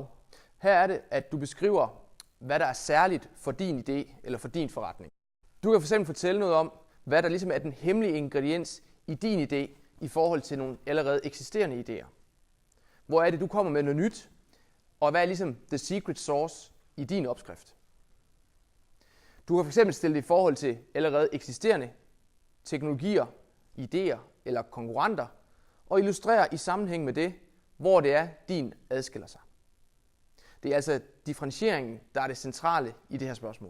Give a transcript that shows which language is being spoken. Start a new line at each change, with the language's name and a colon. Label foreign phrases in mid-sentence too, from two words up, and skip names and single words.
Danish: Her er det, at du beskriver, hvad der er særligt for din idé eller for din forretning. Du kan fx fortælle noget om, hvad der ligesom er den hemmelige ingrediens i din idé i forhold til nogle allerede eksisterende idéer. Hvor er det, du kommer med noget nyt, og hvad er ligesom
English: the secret sauce
Danish: i din opskrift. Du kan fx stille det i forhold til allerede eksisterende teknologier, idéer eller konkurrenter, og illustrere i sammenhæng med det, hvor det er, din adskiller sig. Det er altså differentieringen, der er det centrale i det her spørgsmål.